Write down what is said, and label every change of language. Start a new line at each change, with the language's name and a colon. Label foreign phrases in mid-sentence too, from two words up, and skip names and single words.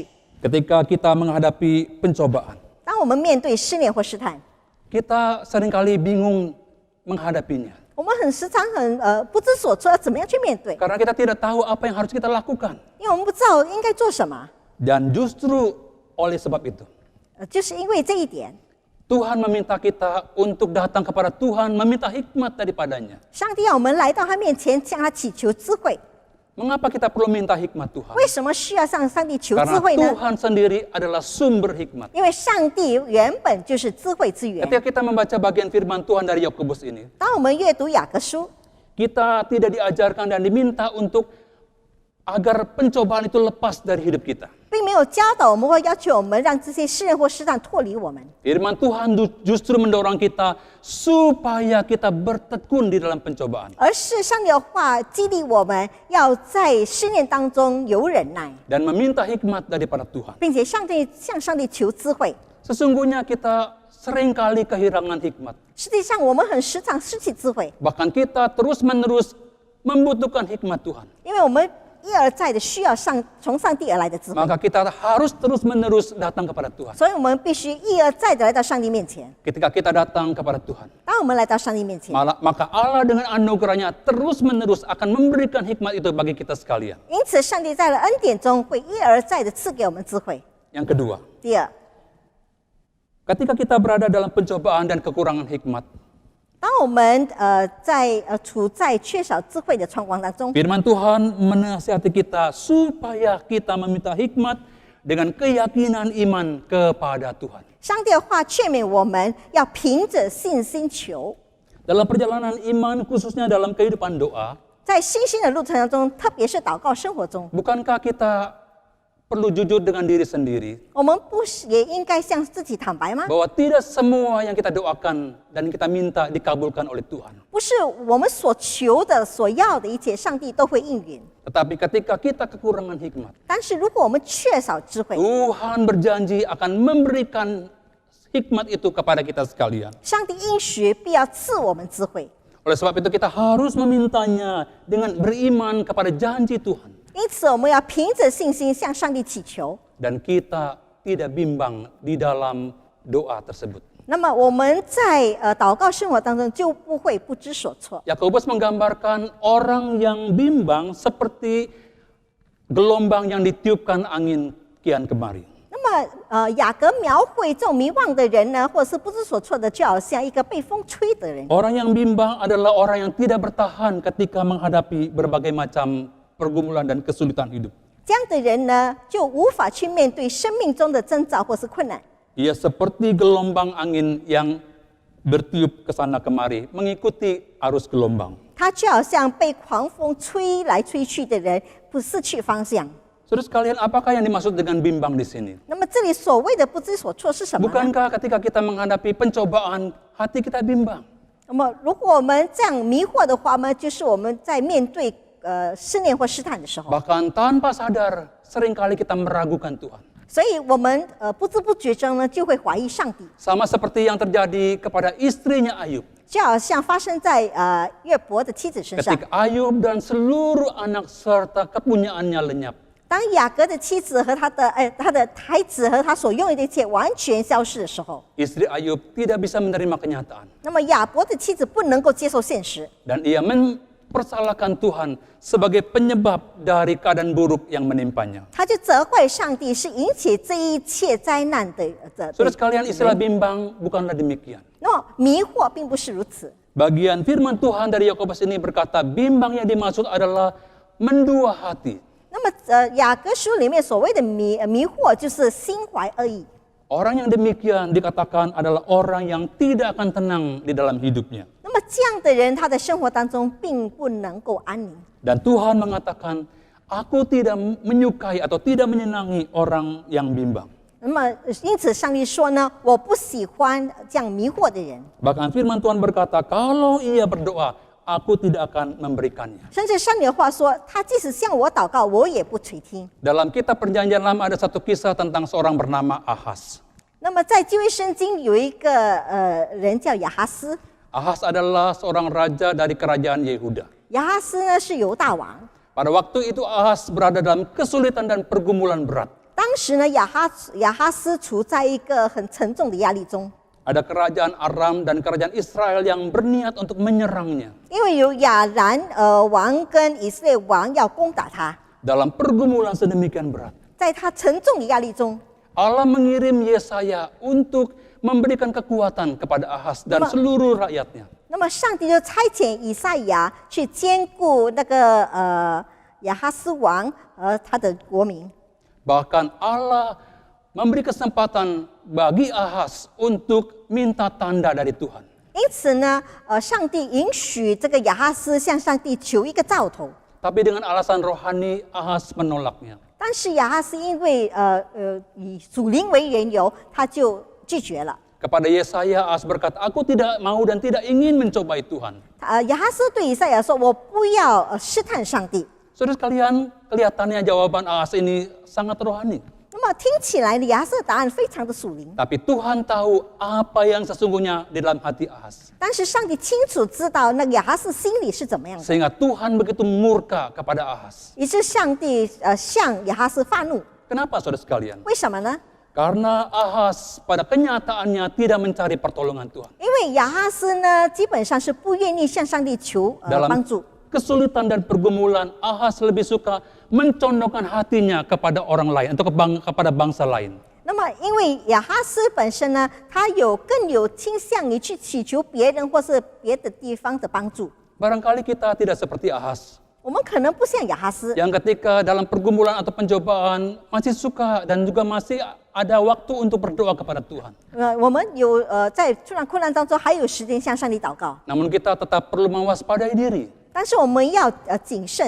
Indonesian: Ketika kita menghadapi pencobaan,
Chinese: 当我们面对试炼或试探，
Indonesian: kita seringkali bingung menghadapinya.
Chinese: 我们很时常不知所措，要怎么样去面对？
Indonesian: Karena kita tidak tahu apa yang harus kita lakukan.
Chinese: 因为我们不知道应该做什么。
Indonesian: Dan justru oleh sebab itu,
Chinese: 就是因为这一点，
Indonesian: Tuhan meminta kita untuk datang kepada Tuhan, meminta hikmat daripadanya.
Chinese: 上帝要我们来到他面前，向他祈求智慧。
Indonesian: Mengapa kita perlu minta hikmat Tuhan?
Chinese: 为什么需要向上帝求智
Indonesian: Karena
Chinese: 慧呢？
Indonesian: Tuhan sendiri adalah sumber hikmat.
Chinese: 因为上帝原本就是智慧之源。
Indonesian: Ketika kita membaca bagian firman Tuhan dari Yakobus ini,
Chinese: 当我们阅读雅各书，
Indonesian: kita tidak diajarkan dan diminta untuk agar pencobaan itu lepas dari hidup kita.
Chinese: 并没有教导我们或要求我们让这些试炼或试探脱离我们。
Indonesian: Firman Tuhan justru mendorong kita supaya kita bertekun di dalam pencobaan
Chinese: 而是上帝的话激励我们要在试炼当中有忍耐，
Indonesian: dan meminta hikmat daripada Tuhan.
Chinese: 并且向上帝求智慧。
Indonesian: Sesungguhnya kita seringkali kehilangan hikmat.
Chinese: 实际上，我们很时常失去智慧，
Indonesian: Bahkan kita terus-menerus membutuhkan hikmat Tuhan.
Chinese: 因为我们一而再的需要从上帝而来的智慧，
Indonesian: Maka kita harus terus-menerus datang kepada Tuhan.
Chinese: 所以我们必须一而再的来到上帝面前。
Indonesian: Ketika kita datang kepada Tuhan,
Chinese: 当我们来到上帝面前，
Indonesian: maka Allah dengan anugerahnya terus-menerus akan memberikan hikmat itu bagi kita sekalian.
Chinese: 因此上帝在了恩典中会一而再的赐给我们智慧。
Indonesian: Yang kedua,
Chinese: 第二，
Indonesian: ketika kita berada dalam pencobaan dan kekurangan hikmat,
Chinese: 当我们处在缺少智慧的状况当中，
Indonesian: firman Tuhan menasihati kita supaya kita meminta hikmat dengan keyakinan iman kepada Tuhan.
Chinese: 上帝的话劝勉我们要凭着信心求。
Indonesian: Dalam perjalanan iman, khususnya dalam kehidupan doa,
Chinese: 在信心的路程当中，特别是祷告生活中，
Indonesian: bukankah kita perlu jujur dengan diri sendiri
Chinese: 我们不是也应该向自己坦白吗？
Indonesian: bahwa tidak semua yang kita doakan dan kita minta dikabulkan oleh Tuhan.
Chinese: 不是我们所求的、所要的一切，上帝都会应允。
Indonesian: Tetapi ketika kita kekurangan hikmat,
Chinese: 但是如果我们缺少智慧，
Indonesian: Tuhan berjanji akan memberikan hikmat itu kepada kita sekalian.
Chinese: 上帝应许必要赐我们智慧。
Indonesian: Oleh sebab itu kita harus memintanya dengan beriman kepada janji Tuhan.
Chinese: 因此，我们要凭着信心向上帝祈求。
Indonesian: Dan kita tidak bimbang di dalam doa tersebut.
Chinese: 那么我们在祷告生活当中就不会不知所措。
Indonesian: Yakobus menggambarkan orang yang bimbang seperti gelombang yang ditiupkan angin kian kemari.
Chinese: 那么雅各描绘这种迷惘的人呢，或者是不知所措的，就好像一个被风吹的人。
Indonesian: Orang yang bimbang adalah orang yang tidak bertahan ketika menghadapi berbagai macam pergumulan dan kesulitan hidup.
Chinese: 这样的人呢，就无法去面对生命中的征兆或是困难。
Indonesian: Ia seperti gelombang angin yang bertiup ke sana kemari, mengikuti arus gelombang.
Chinese: 他就好像被狂风吹来吹去的人，不失去方向。
Indonesian: Saudara sekalian, apakah yang dimaksud dengan bimbang di sini?
Chinese: 那么这里所谓的不知所措是什么呢？
Indonesian: Bukankah ketika kita menghadapi pencobaan, hati kita bimbang?
Chinese: 那么如果我们这样迷惑的话呢，就是我们在面对试炼或试探的时候，
Indonesian: Bahkan tanpa sadar, seringkali kita meragukan Tuhan.
Chinese: 所以我们不知不觉中呢，就会怀疑上帝。
Indonesian: Sama seperti yang terjadi kepada istrinya Ayub.
Chinese: 就好像发生在约伯的妻子身上。
Indonesian: Ketika Ayub dan seluruh anak serta kepunyaannya lenyap.
Chinese: 当雅各的妻子和他的孩子和他所拥有的一切完全消失的时候，
Indonesian: Istri Ayub tidak bisa menerima kenyataan.
Chinese: 那么亚伯的妻子不能够接受现实，
Indonesian: Dan ia mempersalahkan Tuhan sebagai penyebab dari keadaan buruk yang menimpanya.
Chinese: 他就责怪上帝是引起这一切灾难的。
Indonesian: Saudara sekalian, istilah bimbang bukanlah demikian.
Chinese: 那么迷惑并不是如此。
Indonesian: Bagian firman Tuhan dari Yakobus ini berkata, bimbang yang dimaksud adalah mendua hati.
Chinese: 那么雅各书里面所谓的迷惑，就是心怀恶意。
Indonesian: Orang yang demikian dikatakan adalah orang yang tidak akan tenang di dalam hidupnya.
Chinese: 那么这样的人，他的生活当中并不能够安宁。
Indonesian: Dan Tuhan mengatakan, aku tidak menyukai atau tidak menyenangi orang yang bimbang.
Chinese: 那么因此上帝说呢，我不喜欢这样迷惑的人。
Indonesian: Bahkan firman Tuhan berkata, kalau ia berdoa, aku tidak akan memberikannya.
Chinese: 甚至上帝的话说，他即使向我祷告，我也不垂听。
Indonesian: Dalam kitab Perjanjian Lama ada satu kisah tentang seorang bernama Ahaz.
Chinese: 那么在旧约圣经有一个人叫亚哈斯，
Indonesian: Ahaz adalah seorang raja dari kerajaan Yehuda.
Chinese: 亚哈斯呢是犹大王。
Indonesian: Pada waktu itu Ahaz berada dalam kesulitan dan pergumulan berat.
Chinese: 当时呢，亚哈斯处在一个很沉重的压力中，
Indonesian: Ada kerajaan Aram dan kerajaan Israel yang berniat untuk menyerangnya.
Chinese: 因为有亚兰王跟以色列王要攻打他。
Indonesian: Dalam pergumulan sedemikian berat,
Chinese: 在他沉重的压力中，
Indonesian: Allah mengirim Yesaya untuk memberikan kekuatan kepada Ahaz dan seluruh rakyatnya.
Chinese: 那么上帝就差遣以赛亚去兼顾那个亚哈斯王和他的国民。
Indonesian: Bahkan Allah memberi kesempatan bagi Ahaz untuk minta tanda dari Tuhan.
Chinese: 因此呢，上帝允许这个亚哈斯向上帝求一个兆头，
Indonesian: Tapi dengan alasan rohani, Ahaz menolaknya.
Chinese: 但是亚哈斯因为以属灵为缘由，他就拒绝了。
Indonesian: Kepada Yesaya, Ahaz berkata, aku tidak mau dan tidak ingin mencobai Tuhan.
Chinese: 亚哈斯对以赛亚说：“我不要试探上帝。”
Indonesian: Saudara sekalian, kelihatannya jawaban Ahaz ini sangat rohani.
Chinese: 那么听起来呢，亚哈斯的答案非常的属灵，
Indonesian: Tapi Tuhan tahu apa yang sesungguhnya di dalam hati Ahaz.
Chinese: 但是上帝清楚知道那个亚哈斯心里是怎么样的，
Indonesian: Sehingga Tuhan begitu murka kepada Ahaz.
Chinese: 于是上帝向亚哈斯发怒。
Indonesian: Kenapa saudara sekalian?
Chinese: 为什么呢？
Indonesian: Karena Ahaz pada kenyataannya tidak mencari pertolongan Tuhan.
Chinese: 因为亚哈斯呢，基本上是不愿意向上帝求帮
Indonesian: Dalam
Chinese: 助。
Indonesian: kesulitan dan pergumulan, Ahaz lebih suka mencondongkan hatinya kepada orang lain atau kepada bangsa lain.
Chinese: 那么，因为亚哈斯本身呢，他更有倾向于去祈求别人或是别的地方的帮助。
Indonesian: Barangkali kita tidak seperti Ahaz,
Chinese: 我们可能不像亚哈斯，
Indonesian: yang ketika dalam pergumulan atau pencobaan masih suka dan juga masih ada waktu untuk berdoa kepada Tuhan.
Chinese: 我们有在突然困难当中还有时间向上帝祷告，
Indonesian: Namun kita tetap perlu mewaspadai diri
Chinese: 但是我们要谨慎，